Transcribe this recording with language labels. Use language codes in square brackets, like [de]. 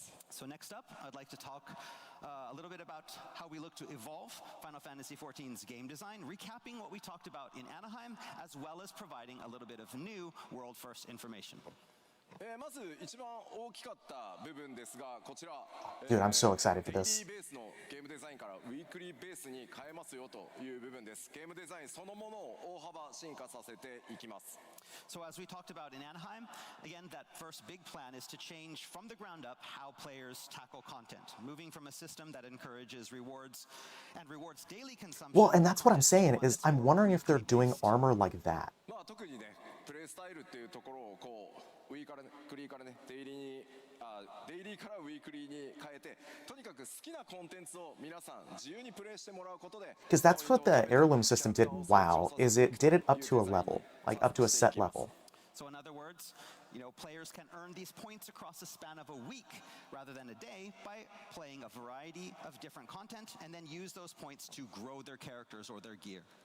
[en] So next up, I'd like to talk a little bit about how we look to evolve Final Fantasy XIV's game design, recapping what we talked about in Anaheim, as well as providing a little bit of new world-first information. [ja] まず一番大きかった部分ですがこちら [en] Dude, I'm so excited for this. [ja] デイリーベースのゲームデザインからウィークリーベースに変えますよという部分です。ゲームデザインそのものを大幅進化させていきます。 [en] So as we talked about in Anaheim, again, that first big plan is to change from the ground up how players tackle content, moving from a system that encourages rewards and rewards daily consumption. Well, and that's what I'm saying, is I'm wondering if they're doing armor like that. [ja] まあ特にねプレイスタイルっていうところをこうウィーからねクリーからねデイリーからウィークリーに変えてとにかく好きなコンテンツを皆さん自由にプレイしてもらうことで [en] Because that's what the heirloom system did in WoW, is it did it up to a level, like up to a set level. So in other words, players can earn these points across a span of a week rather than a day by playing a variety of different content and then use those points to grow their characters or their gear.